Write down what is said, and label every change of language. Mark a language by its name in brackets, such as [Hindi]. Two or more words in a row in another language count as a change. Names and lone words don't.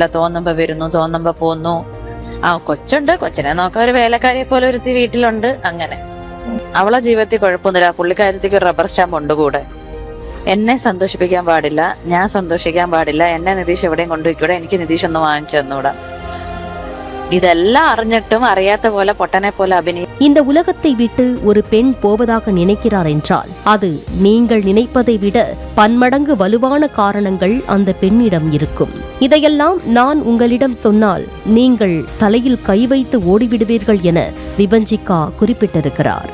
[Malayalam] തോന്നുമ്പോ വരുന്നു, തോന്നുമ്പോ പോന്നു. കൊച്ചുണ്ട്, കൊച്ചിനെ നോക്കാൻ ഒരു വേലക്കാരിയെ പോലെ ഒരുത്തി വീട്ടിലുണ്ട്. അങ്ങനെ അവളെ ജീവിതത്തിൽ കുഴപ്പമൊന്നുമില്ല. പുള്ളിക്കാരത്തേക്ക് ഒരു റബ്ബർ സ്റ്റാമ്പ് ഉണ്ട് കൂടെ. എന്നെ സന്തോഷിപ്പിക്കാൻ പാടില്ല, ഞാൻ സന്തോഷിക്കാൻ പാടില്ല, എന്നെ നിതീഷ് എവിടെയും കൊണ്ടുപോയിക്കൂടെ, എനിക്ക് നിതീഷ് ഒന്ന് വാങ്ങിച്ചു തന്നൂടാ. [Tamil] இதெல்லாம் அறிஞ்சிட்டும் அறியாத போல பொட்டனை போல அபிநயம். இந்த உலகத்தை விட்டு ஒரு பெண் போவதாக நினைக்கிறார் என்றால் அது நீங்கள் நினைப்பதை விட பன்மடங்கு வலுவான காரணங்கள் அந்த பெண்ணிடம் இருக்கும். இதையெல்லாம் நான் உங்களிடம் சொன்னால் நீங்கள் தலையில் கை வைத்து ஓடிவிடுவீர்கள் என விபஞ்சிகா குறிப்பிட்டிருக்கிறார்.